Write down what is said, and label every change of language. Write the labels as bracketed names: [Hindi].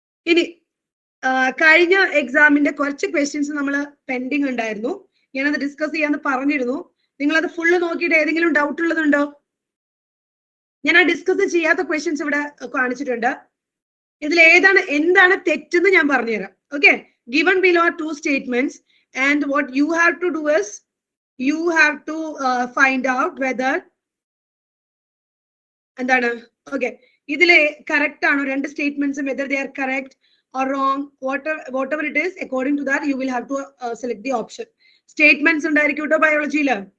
[Malayalam] ഇനി കഴിഞ്ഞ എക്സാമിന്റെ കുറച്ച് ക്വസ്റ്റ്യൻസ് നമ്മൾ പെൻഡിങ് ഉണ്ടായിരുന്നു. ഞാനത് ഡിസ്കസ് ചെയ്യാന്ന് പറഞ്ഞിരുന്നു. നിങ്ങൾ അത് ഫുള്ള് നോക്കിയിട്ട് ഏതെങ്കിലും ഡൗട്ട് ഉള്ളതുണ്ടോ? ഞാൻ ആ ഡിസ്കസ് ചെയ്യാത്ത ക്വസ്റ്റ്യൻസ് ഇവിടെ കാണിച്ചിട്ടുണ്ട്. ഇതിൽ എന്താണ് തെറ്റെന്ന് ഞാൻ പറഞ്ഞുതരാം. [English] okay, given below are 2 statements and what you have to do is you have to find out whether [Malayalam] എന്താണ് ഓക്കെ ഇതിലെ കറക്റ്റ് ആണോ രണ്ട് സ്റ്റേറ്റ്മെന്റ്സും, [English] whether they are correct or wrong, whatever it is, according to that you will have to select the option. [Malayalam] Statements ഉണ്ടായിരിക്കും കേട്ടോ ബയോളജിയില്.